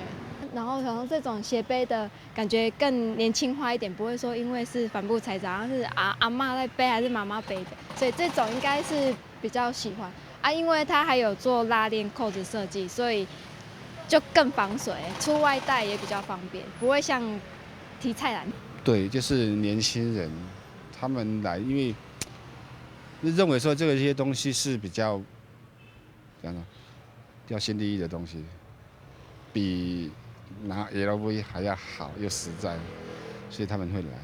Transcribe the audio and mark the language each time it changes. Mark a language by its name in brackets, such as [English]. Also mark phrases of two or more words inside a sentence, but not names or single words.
[Chinese] 然後可能這種斜背的感覺更年輕化一點，不會說因為是帆布材質，然後是阿嬷在背還是媽媽背的，所以這種應該是比較喜歡啊，因為它還有做拉鏈扣子設計，所以就更防水，出外帶也比較方便，不會像题菜篮。对，就是年轻人他们来，因为认为说这些东西是比较怎样呢？标新立异的东西，比拿 LV 还要好又实在，所以他们会来。